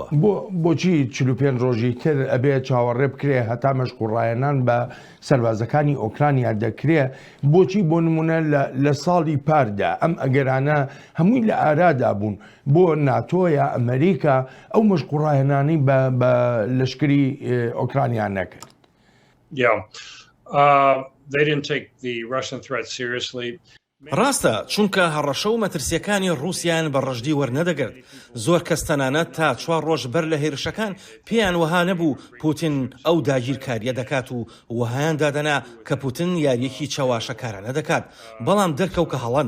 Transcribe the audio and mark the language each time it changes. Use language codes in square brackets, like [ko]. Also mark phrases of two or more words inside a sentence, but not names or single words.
[ckb] بۆچی 45 ڕۆژی تر ئەبێ چاوەڕێ بکرێ هەتا مەشق و ڕاهێنان بە سەربازەکانی ئۆکرانیا دەکرێ؟ بۆچی بۆ نمونە لە ساڵی پاردا ئەم ئەگەرانە هەمووی لە ئارادا بوون بۆ ناتۆیە ئەمریکا ئەو مەشق و ڕاهێنانی بە لەشکری ئۆکرانیان نەکرد؟ [en] They didn't take the Russian threat seriously. [ckb] ڕاستە چونکە هەڕەشە و مەترسیەکانی رووسیان بە ڕژدی وەرنەدەگرت. زۆر کەس تەنانەت تا 4 ڕۆژ بەر لە هێرشەکان پێیان وەها نەبوو پوتین ئەو داگیرکاریە دەکات و وەهایان دادەنا کە پوتین یاریەکی چاواشەکارانە دەکات بەڵام دەرکەوت کە هەڵەن.